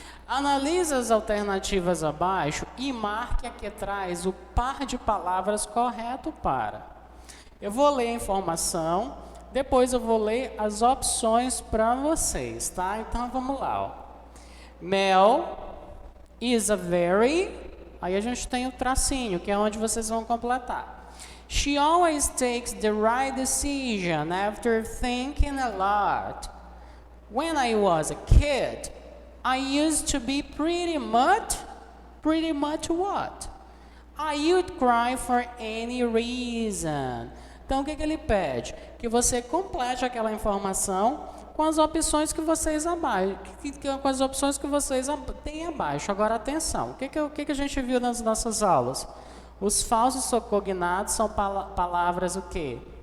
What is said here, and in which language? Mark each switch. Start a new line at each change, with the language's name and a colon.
Portuguese: Analise as alternativas abaixo e marque a que traz o par de palavras correto para. Eu vou ler a informação, depois eu vou ler as opções para vocês, tá? Então vamos lá, ó.
English: Mel is a very,
Portuguese: aí a gente tem o tracinho, que é onde vocês vão completar.
English: She always takes the right decision after thinking a lot. When I was a kid, I used to be pretty much what? I would cry for any reason.
Portuguese: Então, o que ele pede? Que você complete aquela informação com as opções que vocês abaixo, com as opções que vocês têm abaixo. Agora, atenção, o que a gente viu nas nossas aulas? Os falsos cognatos são palavras o quê?